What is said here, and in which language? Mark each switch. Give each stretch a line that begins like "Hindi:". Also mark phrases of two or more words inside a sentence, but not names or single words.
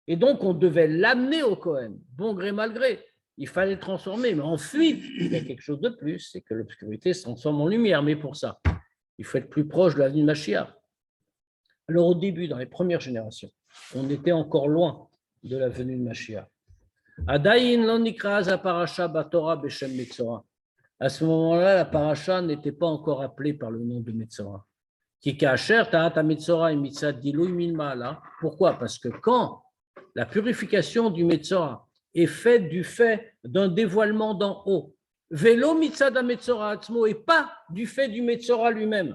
French: Et donc, on devait l'amener au Cohen, bon gré mal gré. Il fallait le transformer, mais ensuite, il y a quelque chose de plus, c'est que l'obscurité se transforme en lumière. Mais pour ça, il faut être plus proche de la venue de Mashiach. Alors, au début, dans les premières générations, on était encore loin de la venue de Mashiach.
Hebrew: עדיין לא נקרא זה פרשה בתורה בשם מצורע.
French: À ce moment-là, la paracha n'était pas encore appelée par le nom de Metzora. Pourquoi? Parce que quand la purification du Metzora est faite du fait d'un dévoilement d'en haut,
Hebrew: ולא מצד מצורע עצמו,
French: et pas du fait du Metzora lui-même.